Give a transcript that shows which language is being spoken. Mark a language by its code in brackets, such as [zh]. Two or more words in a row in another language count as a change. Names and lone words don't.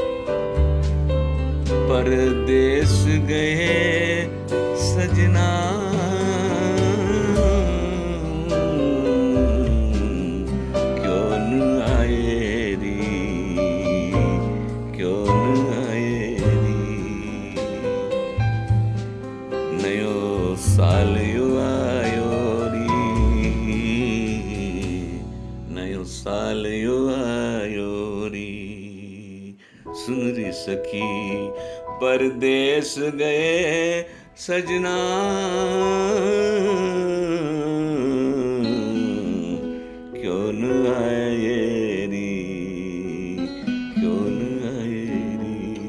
[hi] परदेस गए सजना, क्यों न आए री, क्यों न आए री। [ne] नयो साल यो आयो री, नयो साल यो आयो री। [hi] सुन री सखी परदेस गए सजना, क्यों न आए री, क्यों न आए री।